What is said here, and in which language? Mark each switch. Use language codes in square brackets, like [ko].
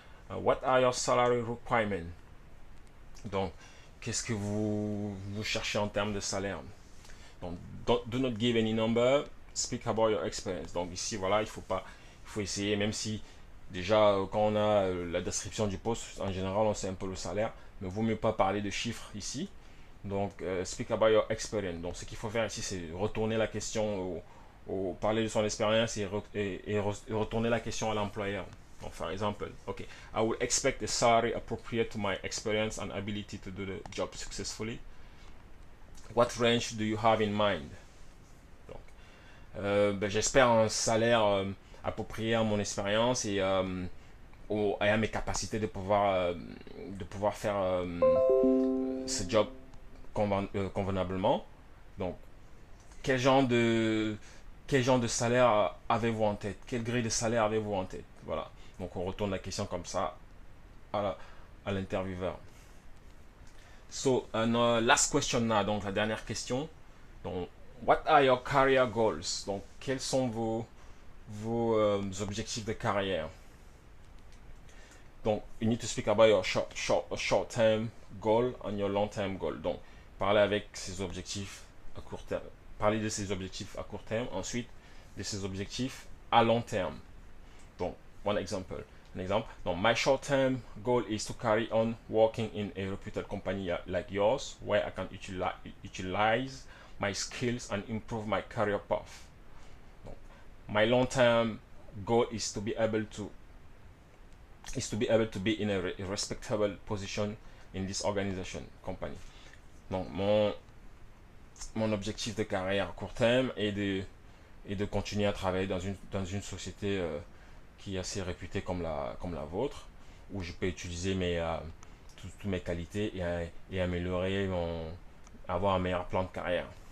[en] What are your salary requirements? [fr] Donc qu'est-ce que vous cherchez en termes de salaire? Donc [en] do not give any number. speak about your experience. [fr] Donc ici, voilà, il faut essayer, même si déjà quand on a la description du poste, en général, on sait un peu le salaire, mais vaut mieux pas parler de chiffres ici. [en] Donc, speak about your experience. [fr] Donc, ce qu'il faut faire ici, c'est retourner la question parler de son expérience et retourner la question à l'employeur. [en] Donc, [fr] par exemple, [en] OK, I would expect a salary appropriate to my experience and ability to do the job successfully. What range do you have in mind? [fr] Donc, j'espère un salaire approprié à mon expérience et à mes capacités de pouvoir faire ce job convenablement. Donc, quel genre de salaire avez-vous en tête? Quel gré de salaire avez-vous en tête? Voilà. Donc, on retourne la question comme ça à l'intervieweur. [en] So, last question now. Donc, [fr] la dernière question. [en] Donc, what are your career goals? [fr] Donc, quels sont vos objectifs de carrière? [en] Donc, you need to speak about your short-term goal and your long-term goal. [fr] Donc, parler avec ses objectifs à court terme. Parler de ses objectifs à court terme. Ensuite, de ses objectifs à long terme. [en] Donc, one example. An example. Donc, my short-term goal is to carry on working in a reputed company like yours, where I can utilize my skills and improve my career path. Donc, my long-term goal is to be able to be in a respectable position in this organization, company. [fr] Donc, mon objectif de carrière à court terme est de continuer à travailler dans une société qui est assez réputée comme la vôtre, où je peux utiliser toutes mes qualités et améliorer avoir un meilleur plan de carrière.